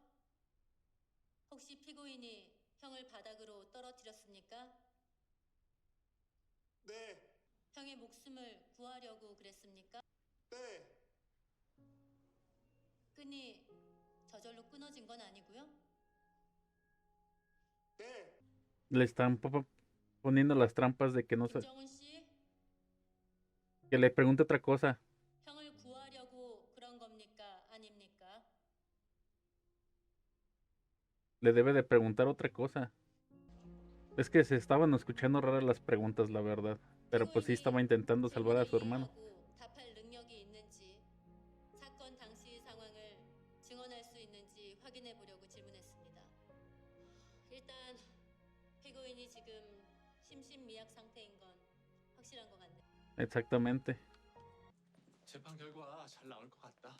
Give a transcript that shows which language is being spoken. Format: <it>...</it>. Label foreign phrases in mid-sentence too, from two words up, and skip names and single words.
<ko>혹시 피고인이 형을 바닥으로 떨어뜨렸습니까? 네. 형의 목숨을 구하려고 그랬습니까? 네. 끈이 저절로 끊어진 건 아니고요. 네.</ko> <es>Le están poniendo las trampas de que no se...</es> <ko>김정훈 씨,</ko> <es>Que le pregunte otra cosa.</es> <ko>형을 구하려고 그런 겁니까? 아닙니까?</ko> <es>Le debe de preguntar otra cosa. Es que se estaban escuchando raras las preguntas, la verdad. Pero pues sí estaba intentando salvar a su hermano.</es> <ko>답할 능력이 있는지, 사건 당시 상황을 증언할 수 있는지 확인해 보려고 질문했습니다. 일단 피고인이 지금 심신미약 상태인 건 확실한 것 같네요.</ko> <es>Exactamente.</es> <ko>재판 결과 잘 나올 것 같다.</ko>